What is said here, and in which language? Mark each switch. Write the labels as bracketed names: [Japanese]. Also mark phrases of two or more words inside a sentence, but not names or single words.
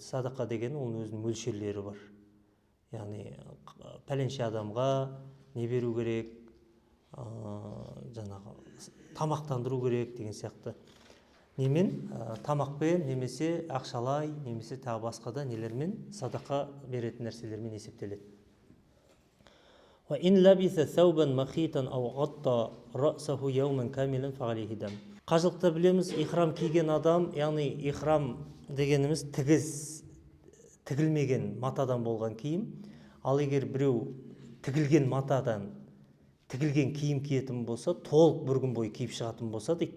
[Kazakh] Садақа деген оның өзінің мөлшерлері бар. Яғни пәленше адамға не беру керек, жаңағы тамақтандыру керек деген сияқты. Немен? Тамақпен, немесе ақшалай, немесе тағы басқа да нелермен садақа беретін нәрселермен есептеледі. [Arabic] وَإِنْ لَبِثَ ثَوْبًا مَخِيطًا أَوْ غَطَّى رَأْسَهُ يَوْمًا كَامِلًا فَعَلَيْهِ دَمٌ. [Kazakh] Қажылықта білеміз, ихрам киген адам, яғни ихрам дегеніміз тігілмеген матадан болған киім. Ал егер біреу тігілген матадан тігілген киім киетін болса, толық бір күн бойы киіп шығатын болса дейді.